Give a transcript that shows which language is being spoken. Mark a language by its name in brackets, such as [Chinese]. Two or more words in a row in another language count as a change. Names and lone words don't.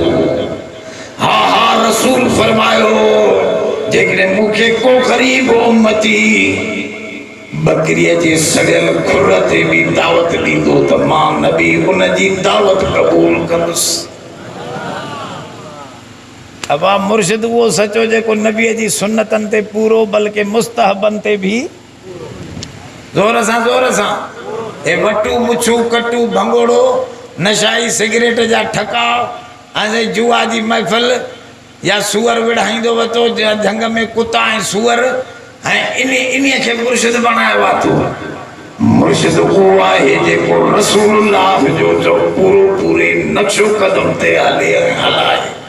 [Sindhi] हा हा रसूल फरमायो जेकॾहिं मूंखे को ग़रीब उम्मती बकरीअ जे सड़ियल खुर ते बि दावत ॾींदो त मां नबी उन जी दावत क़बूल कंदुसि। अब मुर्शिद उहो सचो जेको नबीअ जी सुन्नतनि ते पूरो बल्कि मुस्तहबनि ते बि ज़ोर सां हे वटू मुछू कटू भंगोड़ो नशाई सिगरेट जा ठका ऐं जुआ जी महफ़िल या सूअर विढ़ाईंदो वतो झंग में कुता ऐं सूअर ऐं इन्हीअ खे मुर्शिद बणायो आहे। तूं मुर्शिद उहो आहे जेको रसूलुल्लाह जो जो पूरे नक्शो कदम ते हले हलाए।